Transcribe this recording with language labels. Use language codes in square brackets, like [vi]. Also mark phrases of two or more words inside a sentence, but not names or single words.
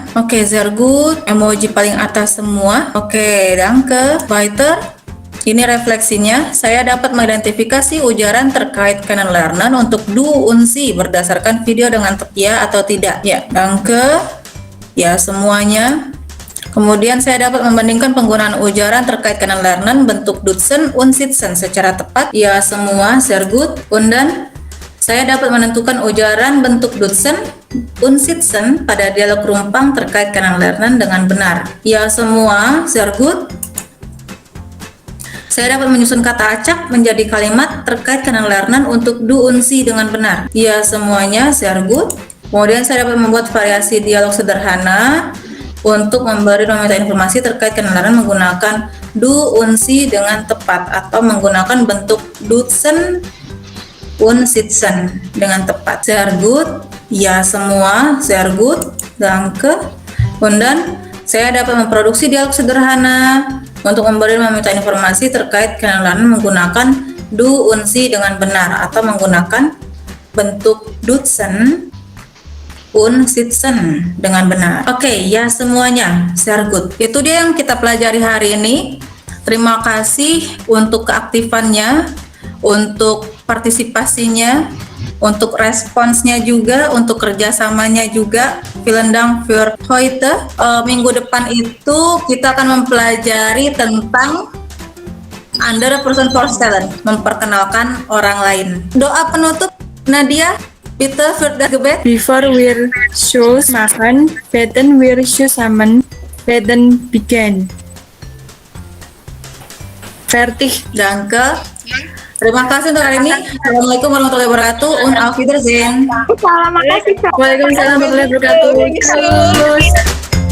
[id] Oke, [de] sehr gut. [id] Emoji paling atas semua. Oke, [de] danke. Weiter. [id] Ini refleksinya, saya dapat mengidentifikasi ujaran terkait Kennenlernen untuk [de] Du und Sie [id] berdasarkan video dengan ya atau tidak. Ya, danke. Ya, semuanya. Kemudian saya dapat membandingkan penggunaan ujaran terkait Kennenlernen bentuk [de] Dutzen und Sitzen [id] secara tepat. Ya, semua, [de] sehr gut. Und dann, [id] saya dapat menentukan ujaran bentuk [de] Dutzen und Sitzen [id] pada dialog rumpang terkait Kennenlernen dengan benar. Ya, semua, [de] sehr gut. [id] Saya dapat menyusun kata acak menjadi kalimat terkait Kennenlernen untuk [de] Du und Sie [id] dengan benar. Ya, semuanya, [de] sehr gut. [id] Kemudian saya dapat membuat variasi dialog sederhana untuk memberi dan meminta informasi terkait Kennenlernen menggunakan [de] Du und Sie [id] dengan tepat atau menggunakan bentuk [de] Dutzen und Sitzen [id] dengan tepat. [de] Sehr gut. [id] Ya, semua, [de] sehr gut. Danke. [id] Kemudian saya dapat memproduksi dialog sederhana untuk memberi dan meminta informasi terkait Kennenlernen menggunakan [de] Du und Sie [id] dengan benar atau menggunakan bentuk [de] Dutzen und Sitzen [id] dengan benar. Oke, ya semuanya, [de] sehr good. [id] Itu dia yang kita pelajari hari ini. Terima kasih untuk keaktifannya, untuk partisipasinya, untuk responsnya juga, untuk kerjasamanya juga. [de] Vielen Dank für heute. [id] Minggu depan itu kita akan mempelajari tentang [de] andere Person vorstellen, [id] memperkenalkan orang lain. Doa penutup, Nadia, [de] bitte für das Gebet. Before wir Schluss machen, werden wir zusammen beginnen. Fertig. Danke. [id] Terima kasih untuk hari ini. [ar] Assalamualaikum warahmatullahi wabarakatuh. [de] Und auf Wiedersehen. [id] Terima kasih. [ar] Waalaikumsalam warahmatullahi wabarakatuh.